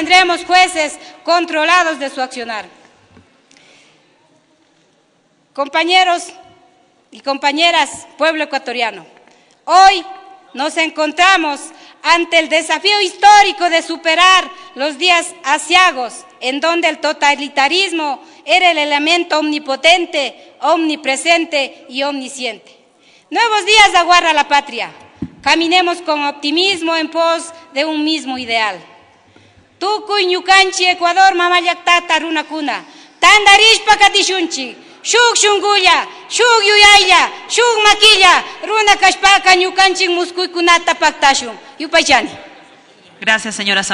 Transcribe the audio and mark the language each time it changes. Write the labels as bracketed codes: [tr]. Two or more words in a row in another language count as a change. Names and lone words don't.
[es] tendremos jueces controlados de su accionar. Compañeros y compañeras, pueblo ecuatoriano, hoy nos encontramos ante el desafío histórico de superar los días aciagos en donde el totalitarismo era el elemento omnipotente, omnipresente y omnisciente. Nuevos días aguarda la patria. Caminemos con optimismo en pos de un mismo ideal. [qu] Tukuy ñukanchi Ecuador mamayactata runakuna, tandarishpa katishunchi, shuk shungulla, shuk yuyaylla, shuk maquilla, runa kashpaka ñukanchik muskuykunata paktashun. Yupaychani. [es] Gracias, señora.